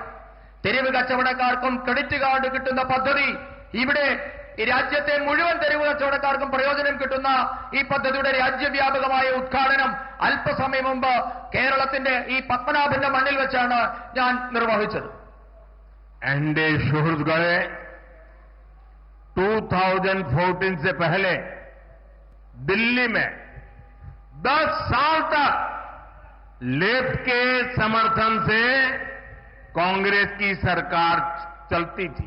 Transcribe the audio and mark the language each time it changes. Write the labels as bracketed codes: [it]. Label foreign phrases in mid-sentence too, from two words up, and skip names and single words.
[ml] തെരുവ് കച്ചവടക്കാർക്കും ക്രെഡിറ്റ് കാർഡ് കിട്ടുന്ന പദ്ധതി, ഇവിടെ ഈ രാജ്യത്തെ മുഴുവൻ തെരുവ് കച്ചവടക്കാർക്കും പ്രയോജനം കിട്ടുന്ന ഈ പദ്ധതിയുടെ രാജ്യവ്യാപകമായ ഉദ്ഘാടനം അല്പസമയം മുമ്പ് കേരളത്തിന്റെ ഈ പത്മനാഭന്റെ മണ്ണിൽ വെച്ചാണ് ഞാൻ നിർവഹിച്ചത്. [hi] एनडीए सुहृदगढ़ 2014 से पहले दिल्ली में 10 साल तक लेफ्ट के समर्थन से कांग्रेस की सरकार चलती थी।